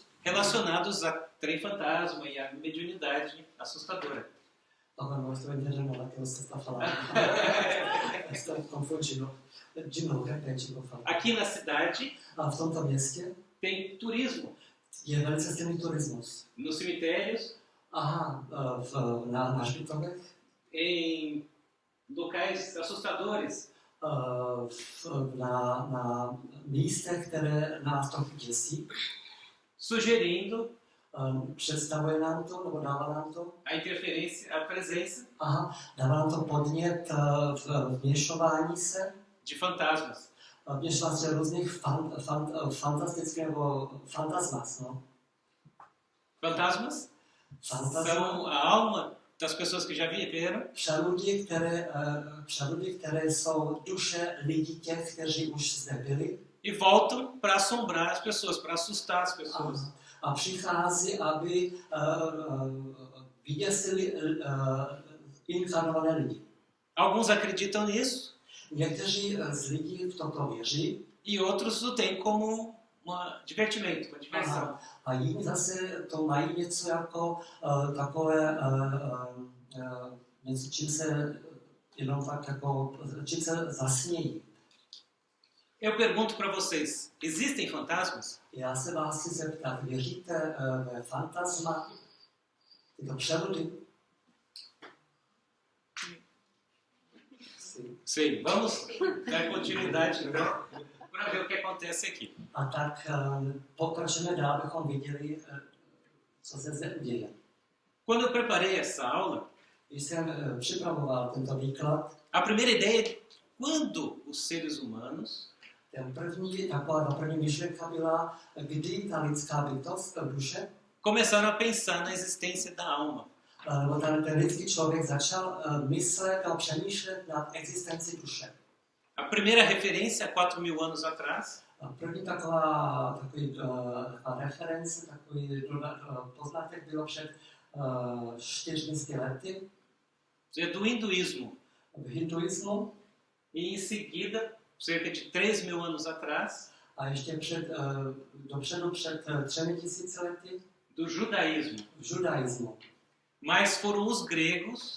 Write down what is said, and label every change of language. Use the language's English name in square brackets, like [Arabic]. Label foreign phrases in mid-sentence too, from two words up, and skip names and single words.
[Portuguese] Relacionados a trem fantasma e a mediunidade assustadora. [Czech] ale no, [Portuguese] estou entendendo lá que você está falando. Estou confundindo. De novo, repete, por favor. Aqui na cidade [Czech] A v tomto městě [Portuguese] tem turismo. [Czech] je velice silný turismus. [Portuguese] Nos cemitérios, [Czech] Na hřbitovech, [Portuguese] em locais assustadores. [Czech] Na místech, které nás trochu děsí. [Portuguese] Sugerindo [Czech] Představuje nám to, nebo dává nám to? [Portuguese] a interferência, a presença [Czech] Dává nám to podnět vměšování se. [Portuguese] de fantasmas. [Czech] Vměšování se různých fantastických nebo fantasmas, no. [Portuguese] Fantasmas são a alma das pessoas que já viveram [Czech] Přeludi, které jsou duše lidí těch, kteří už zde byli. [Portuguese] e voltam para assombrar as pessoas, para assustar as pessoas. [Czech] A přichází, aby vyděsili inkarnované lidi. [Portuguese] Alguns acreditam nisso [Czech] Někteří z lidí v toto věří [Portuguese] e outros o têm como divertimento, uma diversão. [Czech] a jiní zase to mají něco jako takové, něco, čím se jenom tak jako, čím se zasmějí. [Portuguese] Eu pergunto para vocês, existem fantasmas? [Czech] Já se vás chci zeptat, věříte ve fantasma, tyto přeludy? [Portuguese] Sim. Vamos dar continuidade então para ver o que acontece aqui. [Czech] A tak pokračujeme dál, abychom viděli, co se zde uděje. [Portuguese] Quando eu preparei essa aula, [Czech] Když jsem připravoval tento výklad, [Portuguese] a primeira ideia é quando os seres humanos [Czech] ta první myšlenka byla, kdy ta lidská bytost, duše, [Portuguese] começaram a pensar na existência da alma. [Czech] nebo ten lidský člověk začal myslet a přemýšlet nad existenci duše. [Portuguese] A primeira referência, 4.000 anos atrás, [Czech] První taková reference, takový poznatek bylo před 400 lety. [Portuguese] é do hinduísmo. [Czech] v hinduismu [Portuguese] e em seguida, cerca de 3.000 anos atrás, [Czech] a ještě dopředu před 3000 lety [Portuguese] do judaísmo. [Czech] v judaismu. [Portuguese] Mas foram os gregos